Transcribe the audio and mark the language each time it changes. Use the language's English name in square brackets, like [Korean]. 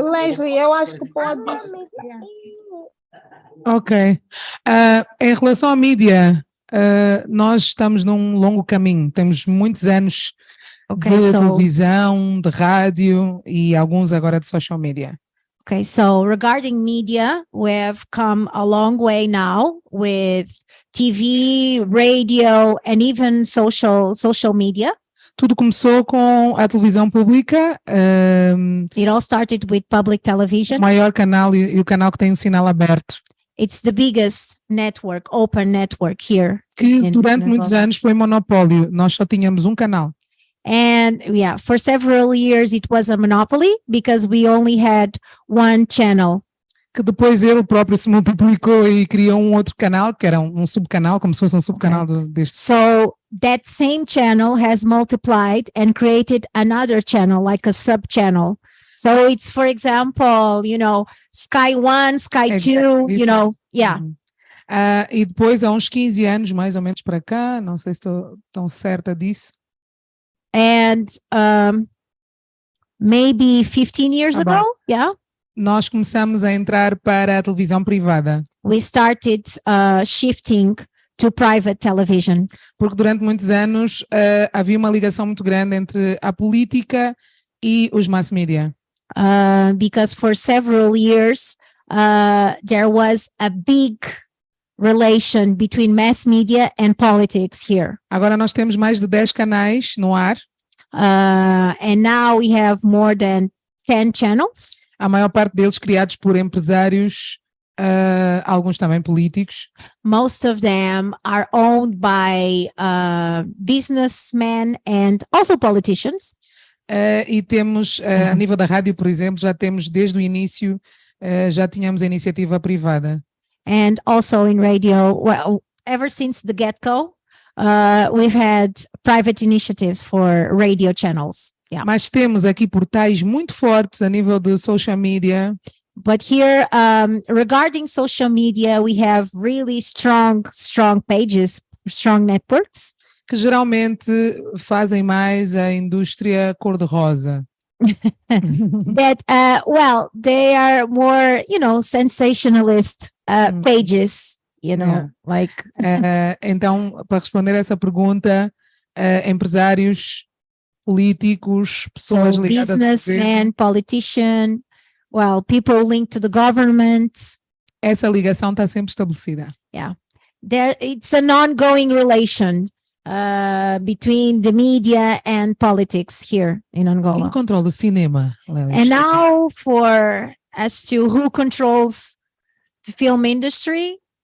[Portuguese] Leslie, eu acho que pode. Ok. Em relação à mídia, nós estamos num longo caminho. Temos muitos anos de televisão, de rádio e alguns agora de social media. [English] Okay, so regarding media, we have come a long way now with TV, radio, and even social media. [Portuguese] Tudo começou com a televisão pública. [English] It all started with public television. [Portuguese] O maior canal e o canal que tem um sinal aberto. [English] It's the biggest network, open network here. [Portuguese] Que durante muitos anos foi monopólio. Nós só tínhamos um canal. [English] And yeah, for several years it was a monopoly because we only had one channel. [Portuguese] Que depois ele próprio se multiplicou e criou um outro canal, que era um subcanal, como se fosse um subcanal deste. [English] So that same channel has multiplied and created another channel, like a sub-channel. So it's, for example, you know, Sky 1, Sky 2, you know, yeah. [Portuguese] E depois, há uns 15 anos, mais ou menos para cá, não sei se estou tão certa disso. [English] And maybe 15 years ago, yeah. [Portuguese] Nós começamos a entrar para a televisão privada. [English] We started shifting to private television. [Portuguese] Porque durante muitos anos havia uma ligação muito grande entre a política e os mass media. [English] Because for several years there was a big relation between mass media and politics here. [Portuguese] Agora nós temos mais de 10 canais no ar. [English] And now we have more than 10 channels. [Portuguese] A maior parte deles criados por empresários, alguns também políticos. [English] Most of them are owned by businessmen and also politicians. [Portuguese] E temos, a nível da rádio, por exemplo, já temos desde o início, já tínhamos a iniciativa privada. [English] And also in radio, well, ever since the get-go, we've had private initiatives for radio channels. Yeah. [Portuguese] Mas temos aqui portais muito fortes a nível do social media. [English] But here, regarding social media, we have really strong pages, strong networks. [Portuguese] Que geralmente fazem mais a indústria cor-de-rosa. [English] That, well, they are more, you know, sensationalist pages, you know, like. [Portuguese] Então, para responder essa pergunta, empresários, políticos, pessoas ligadas ao [English] businessmen, politician, well, people linked to the government. [Portuguese] Essa ligação está sempre estabelecida. [English] Yeah, it's an ongoing relation between the media and politics here in Angola. [Portuguese] Quem controla o cinema? [English] And now as to who controls the film industry.